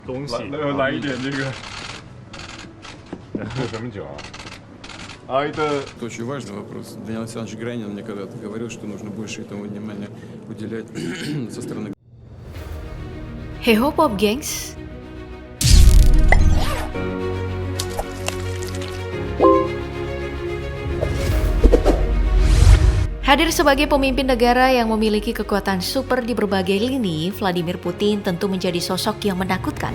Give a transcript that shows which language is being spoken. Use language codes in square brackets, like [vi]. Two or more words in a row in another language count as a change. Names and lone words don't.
[zh] 东西。来一点这个。喝什么酒啊？ [ru] 啊，это Это очень важный вопрос. Даниил Александрович Гранин мне когда-то говорил, что нужно больше этому внимания уделять со стороны. [id] Heho Pop Gengs. Hadir sebagai pemimpin negara yang memiliki kekuatan super di berbagai lini, Vladimir Putin tentu menjadi sosok yang menakutkan.